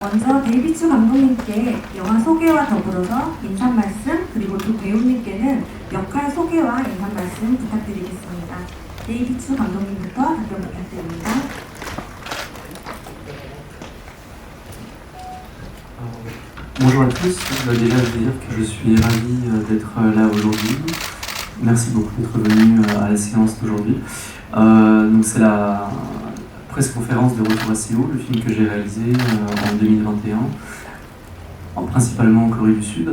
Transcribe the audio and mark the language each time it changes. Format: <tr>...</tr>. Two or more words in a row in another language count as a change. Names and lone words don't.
<ko>먼저 데이비츠 감독님께 영화 소개와 더불어서 인사 말씀, 그리고 두 배우님께는 역할 소개와 인사 말씀 부탁드리겠습니다. 데이비츠 감독님부터 답변 부탁드립니다.</ko> <fr>Bonjour à tous, déjà je veux dire que je suis ravi d'être là aujourd'hui. Merci beaucoup d'être venu à la séance d'aujourd'hui. Donc c'est la presse-conférence de Retour à Séoul, le film que j'ai réalisé en 2021, principalement en Corée du Sud.</fr>